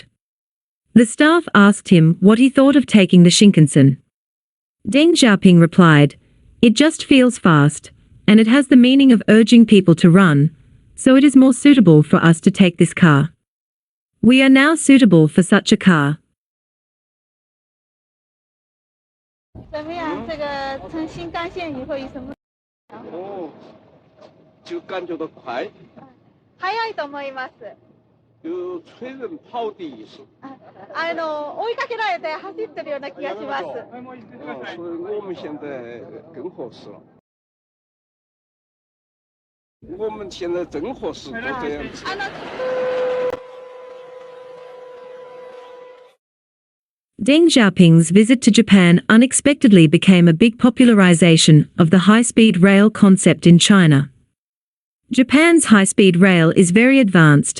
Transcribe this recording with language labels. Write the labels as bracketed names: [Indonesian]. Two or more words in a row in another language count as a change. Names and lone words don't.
[English] The staff asked him what he thought of taking the Shinkansen. Deng Xiaoping replied, "It just feels fast, and it has the meaning of urging people to run, so it is more suitable for us to take this car. We are now suitable for such a car." [Chinese] 怎么样？这个乘新干线以后有什么？就感觉到快。 [Japanese] 速いと思います。 [Chinese] 就催人跑的意思。 [Japanese] 追いかけられて走ってるような気がします。 [Chinese] 所以我们现在更合适了。我们现在正合适做这样子。 [English] Deng Xiaoping's visit to Japan unexpectedly became a big popularization of the high-speed rail concept in China. Japan's high-speed rail is very advanced.